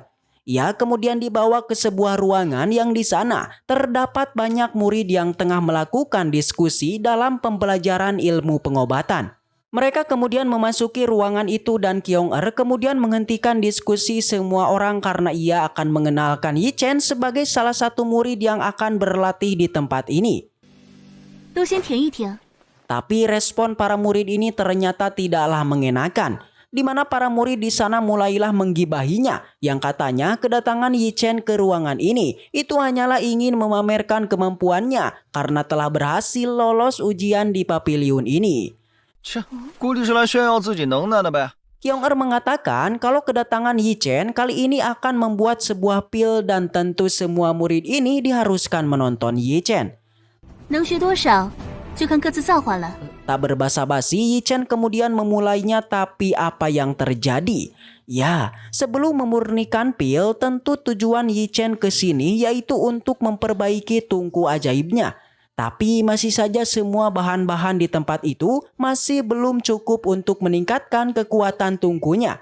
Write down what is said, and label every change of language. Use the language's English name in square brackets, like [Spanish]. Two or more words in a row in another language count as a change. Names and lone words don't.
[Indonesian] Ia kemudian dibawa ke sebuah ruangan yang di sana terdapat banyak murid yang tengah melakukan diskusi dalam pembelajaran ilmu pengobatan. Mereka kemudian memasuki ruangan itu dan Kyong-er kemudian menghentikan diskusi semua orang karena ia akan mengenalkan Yi Chen sebagai salah satu murid yang akan berlatih di tempat ini. [Chinese] 都先停一停。 [Indonesian] Tapi respon para murid ini ternyata tidaklah mengenakan, di mana para murid di sana mulailah menggibahinya yang katanya kedatangan Yi Chen ke ruangan ini itu hanyalah ingin memamerkan kemampuannya karena telah berhasil lolos ujian di pavilion ini. [Chinese] 切，估计是来炫耀自己能耐的呗。 [Indonesian] Kyong-er mengatakan kalau kedatangan Yi Chen kali ini akan membuat sebuah pil dan tentu semua murid ini diharuskan menonton Yi Chen. [Chinese] 能学多少，就看各自造化了。 [Indonesian] Tak berbasa-basi, Yi Chen kemudian memulainya, tapi apa yang terjadi? Ya, sebelum memurnikan pil, tentu tujuan Yi Chen ke sini yaitu untuk memperbaiki tungku ajaibnya. Tapi masih saja semua bahan-bahan di tempat itu masih belum cukup untuk meningkatkan kekuatan tungkunya.